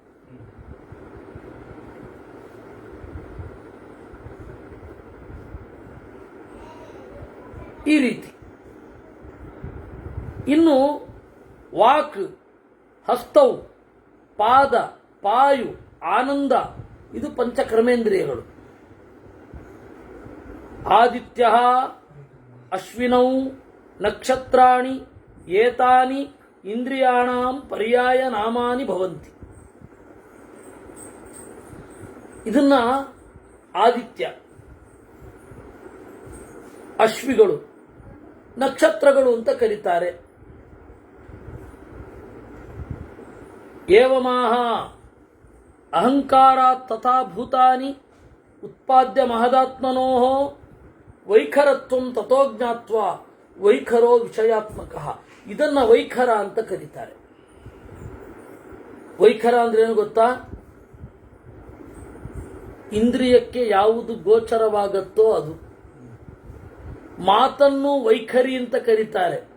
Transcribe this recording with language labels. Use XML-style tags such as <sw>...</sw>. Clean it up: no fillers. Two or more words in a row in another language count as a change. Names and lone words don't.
<kn>ಈ ರೀತಿ ಇನ್ನು ವಾಕ್, ಹಸ್ತವು, ಪಾದ, ಪಾಯು, ಆನಂದ, ಇದು ಪಂಚಕರ್ಮೇಂದ್ರಿಯಗಳು.</kn> <sa>ಆದಿತ್ಯ ಅಶ್ವಿನೌ ನಕ್ಷತ್ರಾಣಿ ಏತಾನಿ ಇಂದ್ರಿಯಾಣಾಂ ಪರ್ಯಾಯ ನಾಮಾನಿ ಭವಂತಿ.</sa> <kn>ಇದನ್ನ ಆದಿತ್ಯ, ಅಶ್ವಿಗಳು, ನಕ್ಷತ್ರಗಳು ಅಂತ ಕರೀತಾರೆ.</kn> <sa>ಏವಮಾಹ ಅಹಂಕಾರಾತ್ ತಥಾ ಭೂತಾನಿ ಉತ್ಪಾದ್ಯ ಮಹದಾತ್ಮನೋಃ ವೈಖರತ್ವಂ ತಥೋ ಜ್ಞಾತ್ವಾ ವೈಖರೋ ವಿಷಯಾತ್ಮಕಃ.</sa> <kn>ಇದನ್ನ ವೈಖರ ಅಂತ ಕರೀತಾರೆ. ವೈಖರ ಅಂದ್ರೆ ಏನು ಗೊತ್ತಾ? ಇಂದ್ರಿಯಕ್ಕೆ ಯಾವುದು ಗೋಚರವಾಗತ್ತೋ ಅದು. ಮಾತನ್ನು ವೈಖರಿ ಅಂತ ಕರೀತಾರೆ.</kn>